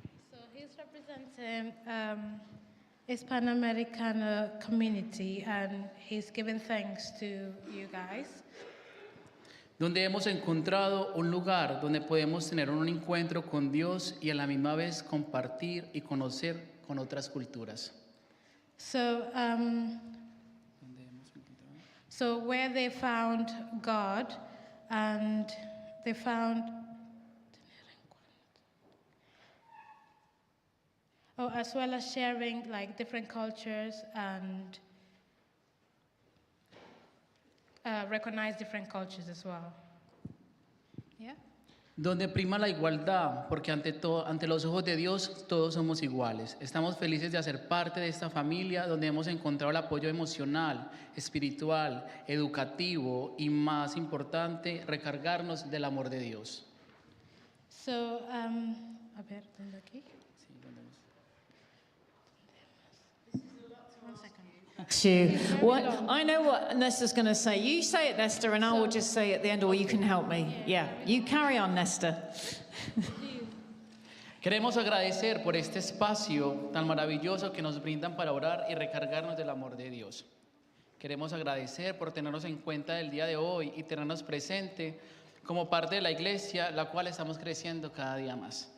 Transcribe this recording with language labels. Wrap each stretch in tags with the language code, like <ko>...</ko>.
<en>So he's representing Hispano-American community, and he's giving thanks to you guys.</en> <es>Donde hemos encontrado un lugar donde podemos tener un encuentro con Dios y a la misma vez compartir y conocer con otras culturas.</es> <en>So, so where they found God, and they found, oh, as well as sharing like different cultures and recognize different cultures as well. Yeah.</en> <es>Donde prima la igualdad, porque ante los ojos de Dios todos somos iguales. Estamos felices de hacer parte de esta familia donde hemos encontrado el apoyo emocional, espiritual, educativo y más importante, recargarnos del amor de Dios. So, a ver, ¿dónde aquí?</es> <en>What, I know what Nestor's going to say. You say it, Nestor, and I will just say at the end, or you can help me. Yeah, you carry on, Nestor.</en> <es>Queremos agradecer por este espacio tan maravilloso que nos brindan para orar y recargarnos del amor de Dios. Queremos agradecer por tenernos en cuenta el día de hoy y tenernos presente como parte de la iglesia, la cual estamos creciendo cada día más.</es>